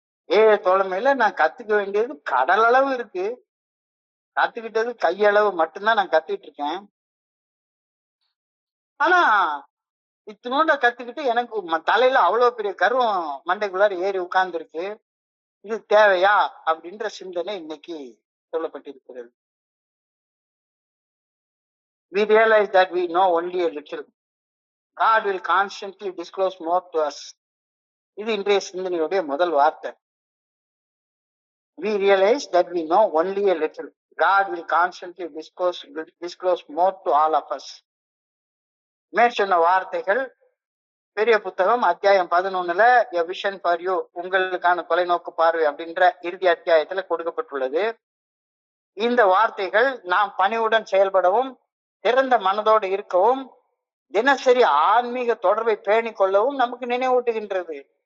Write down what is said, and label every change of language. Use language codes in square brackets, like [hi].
[ta] ஏழை தோழமையில நான் கத்துக்க வேண்டியது கடல் அளவு இருக்கு, கத்துக்கிட்டது கையளவு மட்டும்தான் நான் கத்துக்கிட்டு இருக்கேன். ஆனா இத்தினோண்ட கத்துக்கிட்டு எனக்கு தலையில அவ்வளவு பெரிய கர்வம் மண்டைக்குள்ளார ஏறி உட்கார்ந்து இருக்கு. இது தேவையா அப்படின்ற சிந்தனை இன்னைக்கு சொல்லப்பட்டிருக்கிறது. [en] We realize that we know only a little. God will constantly disclose more to us. [ta] இது இன்றைய சிந்தனையுடைய முதல் வார்த்தை. [en] We realize that we know only a little. God will constantly disclose more to all of us. [ta] மேற்சொன்ன வார்த்தைகள் பெரிய புத்தகம் அத்தியாயம் 11ல A Vision for You, உங்களுக்கான தொலைநோக்கு பார்வை அப்படின்ற இறுதி அத்தியாயத்துல கொடுக்கப்பட்டுள்ளது. இந்த வார்த்தைகள் நாம் பணிவுடன் செயல்படவும், திறந்த மனதோடு இருக்கவும், தினசரி ஆன்மீக தொடர்பை பேணிக் கொள்ளவும் நமக்கு நினைவூட்டுகின்றது.